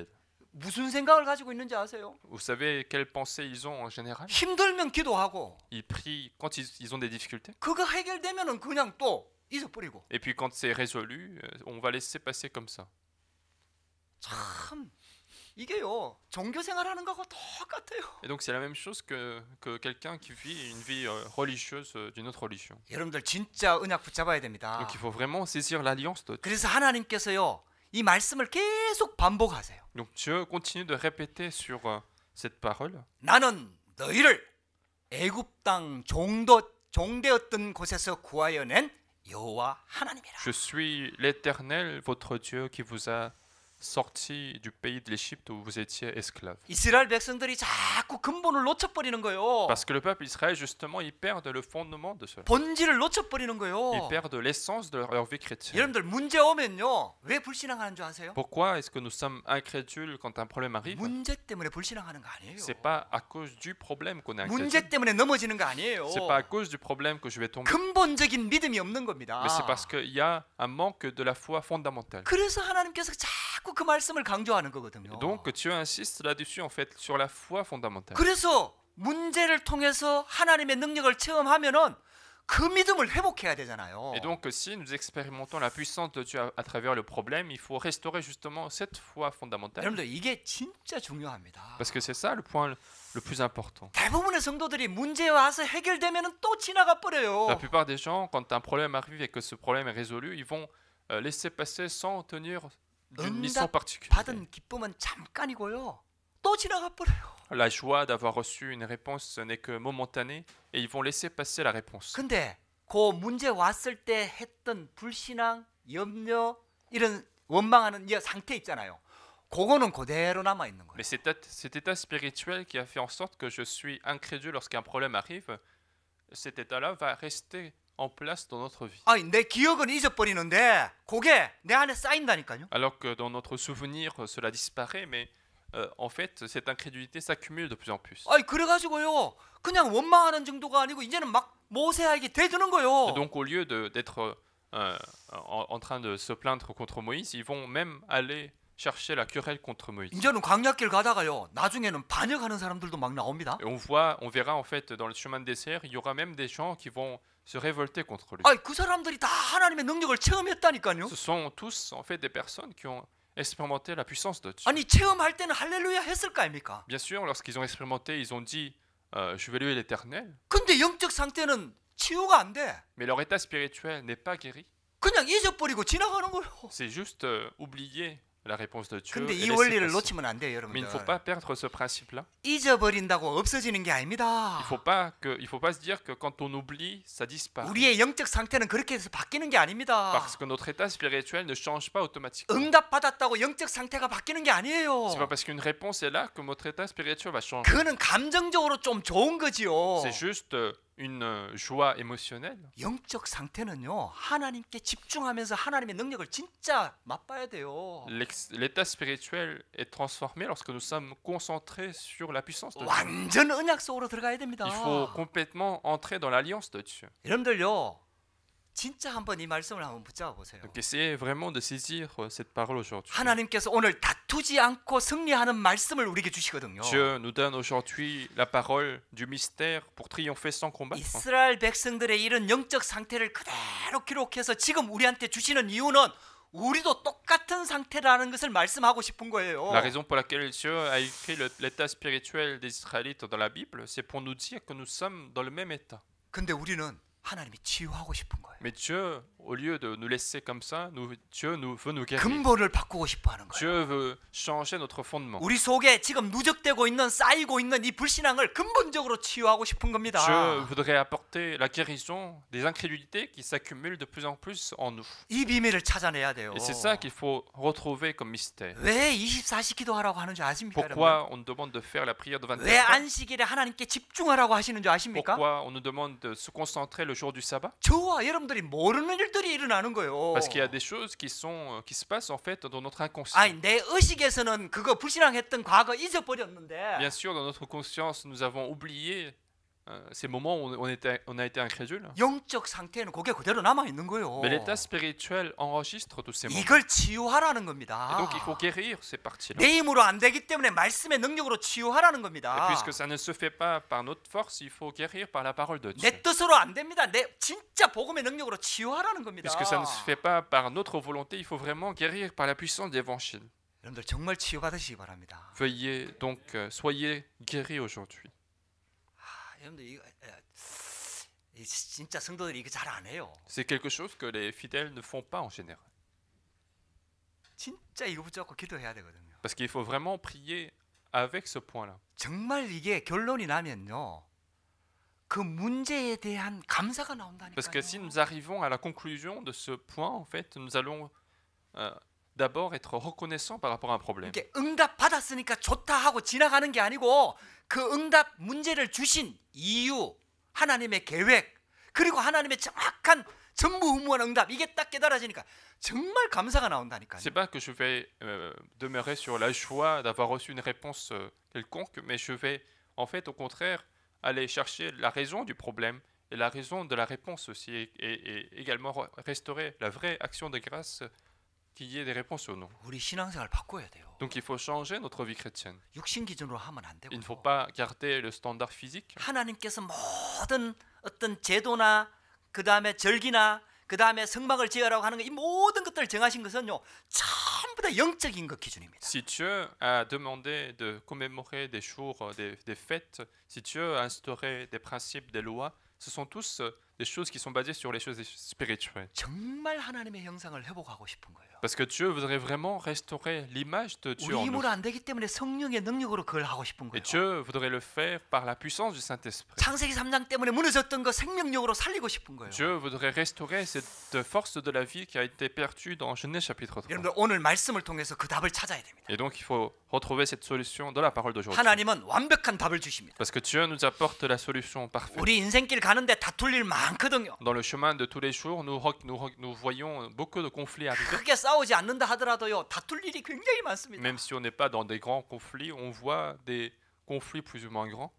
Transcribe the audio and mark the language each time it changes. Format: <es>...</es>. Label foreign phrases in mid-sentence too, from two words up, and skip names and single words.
<ko>무슨 생각을 가지고 있는지 아세요?</ko> <fr>Vous savez quelles pensées ils ont en général?</fr> <ko>힘들면 기도하고</ko> <fr>Ils prient quand ils ont des difficultés.</fr> <ko>그거 해결되면은 그냥 또 잊어버리고.</ko> <fr>Et puis quand c'est résolu, on va laisser passer comme ça.</fr> <ko>참 이게요. 종교 생활하는 거하고 똑같아요.</ko> <fr>Et donc c'est la même chose que quelqu'un qui vit une vie religieuse d'une autre religion.</fr> <ko>여러분들 진짜 언약 붙잡아야 됩니다.</ko> <fr>Donc il faut vraiment saisir l'alliance de Dieu.</fr> <ko>그래서 하나님께서요. 이 말씀을 계속 반복하세요.</ko> <fr>Donc Dieu continue de répéter sur cette parole.</fr> <ko>나는 너희를 애굽 땅 종되었던 곳에서 구하여 낸 여호와 하나님이라.</ko> <fr>Je suis l'Éternel, votre Dieu, qui vous a sorti du pays de l'Égypte où vous étiez esclaves.</fr> <ko>이스라엘 백성들이 자꾸 근본을 놓쳐버리는 거예요.</ko> <fr>Parce que le peuple Israël, justement, ils perdent le fondement de cela.</fr> <ko>본질을 놓쳐버리는 거예요.</ko> <fr>Ils perdent l'essence de leur vie chrétienne.</fr> <ko>여러분들 문제 오면요. 왜 불신앙하는 줄 아세요?</ko> <fr>Pourquoi est-ce que nous sommes incrédules quand un problème arrive?</fr> <ko>문제 때문에 불신앙하는 거 아니에요.</ko> <fr>C'est pas à cause du problème qu'on est incrédule.</fr> <ko>문제 때문에 넘어지는 거 아니에요.</ko> <fr>C'est pas à cause du problème que je vais tomber.</fr> <ko>근본적인 믿음이 없는 겁니다.</ko> <fr>Mais c'est parce qu'il y a un manque de la foi fondamentale.</fr> <ko>그래서 하나님께서 자꾸 그 말씀을 강조하는 거거든요.</ko> <fr>Donc Dieu insiste là-dessus en fait sur la foi fondamentale.</fr> <ko>그래서 문제를 통해서 하나님의 능력을 체험하면은 그 믿음을 회복해야 되잖아요.</ko> <fr>Et donc si nous expérimentons la puissance de Dieu à travers le problème, il faut restaurer justement cette foi fondamentale.</fr> <ko>여러분들 이게 진짜 중요합니다.</ko> <fr>Parce que c'est ça le point le plus important.</fr> <ko>대부분의 성도들이 문제 와서 해결되면은 또 지나가 버려요.</ko> <fr>La plupart des gens, quand un problème arrive et que ce problème est résolu, ils vont laisser passer sans tenir d'une mission particulière.</fr> <ko>받은 기쁨은 잠깐이고요. 또 지나가 버려요.</ko> <fr>La joie d'avoir reçu une réponse n'est que momentanée et ils vont laisser passer la réponse.</fr> <ko>근데 그 문제 왔을 때 했던 불신앙, 염려, 이런 원망하는 이 상태 있잖아요. 그거는 그대로 남아 있는 거예요.</ko> <fr>Mais cet état spirituel qui a fait en sorte que je suis incrédule lorsqu'un problème arrive, cet état-là va rester en place dans notre vie.</fr> <ko>아니, 내 기억은 잊어버리는데 그게 내 안에 쌓인다니까요.</ko> <fr>Alors que dans notre souvenir, cela disparaît, mais en fait, cette incrédulité s'accumule de plus en plus.</fr> <ko>아니, 그래가지고요. 그냥 원망하는 정도가 아니고 이제는 막 모세에게 대드는 거예요.</ko> <fr>Et donc au lieu d'être en train de se plaindre contre Moïse, ils vont même aller chercher la querelle contre Moïse.</fr> <ko>이제는 광야길 가다가요. 나중에는 반역하는 사람들도 막 나옵니다.</ko> <fr>Et on verra en fait dans le chemin de désert, il y aura même des gens qui vont se révolter contre lui.</fr> <ko>아니, 그 사람들이 다 하나님의 능력을 체험했다니까요.</ko> <fr>Ce sont tous en fait des personnes qui ont expérimenté la puissance de Dieu.</fr> <ko>아니, 체험할 때는 할렐루야 했을 거 아닙니까?</ko> <fr>Bien sûr, lorsqu'ils ont expérimenté, ils ont dit je vais louer l'Éternel.</fr> <ko>근데 영적 상태는 치유가 안 돼.</ko> <fr>Mais leur état spirituel n'est pas guéri.</fr> <ko>그냥 잊어버리고 지나가는 거예요.</ko> <fr>C'est juste oublier la réponse de Dieu.</fr> <ko>근데</ko> <fr>et</fr> <ko>이</ko> <fr>laisser</fr> <ko>원리를</ko> <fr>passer.</fr> <ko>놓치면 안 돼요,</ko> <fr>Mais il ne faut</fr> <ko>여러분들.</ko> <fr>pas perdre ce principe-là.</fr> <ko>잊어버린다고 없어지는 게 아닙니다.</ko> <fr>Il faut pas se dire que quand on oublie, ça disparaît.</fr> <ko>우리의 영적 상태는 그렇게 해서 바뀌는 게 아닙니다.</ko> <fr>Parce que notre état spirituel ne change pas automatiquement.</fr> <ko>응답 받았다고 영적 상태가 바뀌는 게 아니에요.</ko> <fr>C'est pas parce qu'une réponse est là que notre état spirituel va changer.</fr> <ko>그거는 감정적으로 좀 좋은 거지요.</ko> <fr>C'est juste une joie émotionnelle.</fr> <ko>영적 상태는요, 하나님께 집중하면서 하나님의 능력을 진짜 맛봐야 돼요.</ko> <fr>L'état spirituel est transformé lorsque nous sommes concentrés sur la puissance de Dieu.</fr> <ko>완전 언약 속으로 들어가야 됩니다.</ko> <fr>Il faut complètement entrer dans l'alliance de Dieu.</fr> <ko>여러분들요, 진짜 한번 이 말씀을 한번 붙잡아 보세요.</ko> <fr>Donc essayez vraiment de saisir cette parole aujourd'hui.</fr> <ko>하나님께서 오늘 다투지 않고 승리하는 말씀을 우리에게 주시거든요.</ko> <fr>Dieu nous donne aujourd'hui la parole du mystère pour triompher sans combattre.</fr> <ko>이스라엘 백성들의 이런 영적 상태를 그대로 기록해서 지금 우리한테 주시는 이유는 우리도 똑같은 상태라는 것을 말씀하고 싶은 거예요.</ko> <fr>La raison pour laquelle Dieu a écrit l'état spirituel des Israélites dans la Bible, c'est pour nous dire que nous sommes dans le même état.</fr> <ko>근데 우리는 하나님이 치유하고 싶은 거예요.</ko> <fr>Mais Dieu, au lieu de nous laisser comme ça, Dieu veut nous guérir.</fr> <ko>근본을 바꾸고 싶어 하는 거예요.</ko> <fr>Dieu veut changer notre fondement.</fr> <ko>우리 속에 지금 누적되고 있는 쌓이고 있는 이 불신앙을 근본적으로 치유하고 싶은 겁니다.</ko> <fr>Dieu voudrait apporter la guérison des incrédulités qui s'accumulent de plus en plus en nous.</fr> <ko>이 비밀을 찾아내야 돼요.</ko> <fr>Et c'est ça qu'il faut retrouver comme mystère.</fr> <ko>왜 24시 기도하라고 하는지 아십니까?</ko> <fr>Pourquoi on nous demande de faire la prière de</fr> <ko>왜</ko> <fr>24 heures?</fr> <ko>안식일에 하나님께 집중하라고 하시는 줄 아십니까?</ko> <fr>Pourquoi on nous demande de se concentrer le jour du sabbat?</fr> <ko>저와 여러분들이 모르는 일들이 일어나는 거예요.</ko> <fr>Parce qu'il y a des choses qui se passent en fait dans notre inconscient.</fr> <ko>아니 내 의식에서는 그거 불신앙했던 과거 잊어버렸는데</ko> <fr>Bien sûr, dans notre conscience, nous avons oublié ces moments où on a été incrédule.</fr> <ko>영적 상태는 그게 그대로 남아 있는 거예요.</ko> <fr>Mais l'état spirituel enregistre tous ces moments.</fr> <ko>이걸 치유하라는</ko> <fr>Et</fr> <ko>겁니다.</ko> <fr>donc il faut guérir ces parties-là.</fr> <ko>내 힘으로 안 되기 때문에 말씀의 능력으로 치유하라는</ko> <fr>Et</fr> <ko>겁니다.</ko> <fr>puisque ça ne se fait pas par notre force, il faut guérir par la parole de Dieu.</fr> <ko>내 뜻으로 안 됩니다. 내 진짜 복음의 능력으로 치유하라는 겁니다.</ko> <fr>Puisque ça ne se fait pas par notre volonté, il faut vraiment guérir par la puissance d'évangile.</fr> <ko>여러분들 정말 치유받으시기 바랍니다.</ko> <fr>Veuillez donc, soyez guéris aujourd'hui.</fr> <ko>여러분들 이 진짜 성도들이 이거 잘 안 해요.</ko> <fr>C'est quelque chose que les fidèles ne font pas en général.</fr> <ko>진짜 이거 붙잡고 기도해야 되거든요.</ko> <fr>Parce qu'il faut vraiment prier avec ce point-là.</fr> <ko>정말 이게 결론이 나면요. 그 문제에 대한 감사가 나온다니까요.</ko> <fr>Parce que si nous arrivons à la conclusion de ce point, en fait, nous allons d'abord être reconnaissants par rapport à un problème.</fr> <ko>이게 응답 받았으니까 좋다 하고 지나가는 게 아니고 그 응답 문제를 주신 이유, 하나님의 계획, 그리고 하나님의 정확한 전무후무한 응답 이게 딱 깨달아지니까 정말 감사가 나온다니까요.</ko> <fr>C'est pas que je vais demeurer sur la joie d'avoir reçu une réponse quelconque, mais je vais en fait au contraire aller chercher la raison du problème et la raison de la réponse aussi, et également restaurer la vraie action de grâce qu'il y ait des réponses ou non.</fr> <ko>우리 신앙생활 바꿔야 돼요.</ko> <fr>Donc il faut changer notre vie chrétienne.</fr> <ko>육신 기준으로 하면 안 되고.</ko> <fr>Il ne faut pas garder le standard physique.</fr> <ko>하나님께서 모든 어떤 제도나 그 다음에 절기나 그 다음에 성막을 지으라고 하는 이 모든 것들을 정하신 것은요 전부 다 영적인 것 기준입니다.</ko> <fr>Si Dieu a demandé de commémorer des jours, des fêtes, si Dieu a instauré des principes, des lois, ce sont tous des choses qui sont basées sur les choses spirituelles.</fr> <ko>정말 하나님의 형상을 회복하고 싶은 거예요.</ko> <fr>Parce que Dieu voudrait vraiment restaurer l'image de Dieu</fr> <ko>우리</ko> <fr>en nous.</fr> <ko>힘으로 안 되기 때문에 성령의 능력으로 그걸 하고 싶은</ko> <fr>Et</fr> <ko>거예요.</ko> <fr>Dieu voudrait le faire par la puissance du Saint-Esprit.</fr> <ko>창세기 3장 때문에 무너졌던 거 생명력으로 살리고 싶은 거예요.</ko> <fr>Dieu voudrait restaurer cette force de la vie qui a été perdue dans Genèse chapitre 3.</fr> <ko>여러분들 오늘 말씀을 통해서 그 답을 찾아야 됩니다.</ko> <fr>Et donc il faut retrouver cette solution dans la parole d'aujourd'hui.</fr> <ko>하나님은 완벽한 답을 주십니다.</ko> <fr>Parce que Dieu nous apporte la solution parfaite.</fr> <ko>우리 인생길 가는데 다툴 일 많거든요.</ko> <fr>Dans le chemin de tous les jours, nous voyons beaucoup de conflits arriver.</fr> <ko>크게 싸우지 않는다 하더라도요 다툴 일이 굉장히 많습니다.</ko> <fr>Même si on n'est pas dans des grands conflits, on voit des conflits plus ou moins grands.</fr>